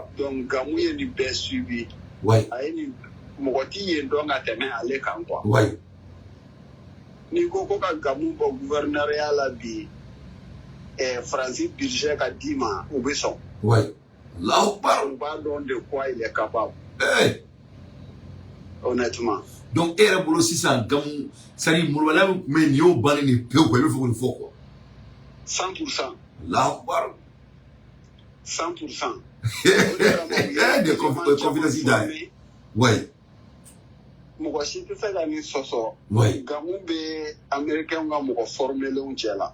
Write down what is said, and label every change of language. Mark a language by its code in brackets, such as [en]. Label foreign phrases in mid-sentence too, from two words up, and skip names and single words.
[bm] Donc Gamu ye nin bɛɛ suivi. Ouais. A ye nin mɔgɔ t'i yen dɔn ka tɛmɛ ale kan quoi. Ouais. N'i ko ka Gamu bɔ gouverneuriat la bi Francis budget ka d'i ma u bɛ sɔn. [ar] Ouais. Allahu Akbar. [bm] U b'a dɔn de [fr] quoi il est capable. [bm] Hey. Honnêtement. Donc e yɛrɛ bolo sisan Gamu [fr] c'est-à-dire [bm] molobaliya min tun bɛ yen nin y'o bannen nin pewu quoi i bɛ fɛ k'o nin fɔ quoi. 100%. [ar] Allahu Akbar. [bm] 100%. De confidence da ye. Ouais. Mɔgɔ si tɛ se ka nin sɔsɔ. Ouais. Gamu bɛ Américain ka mɔgɔ formelenw cɛ la.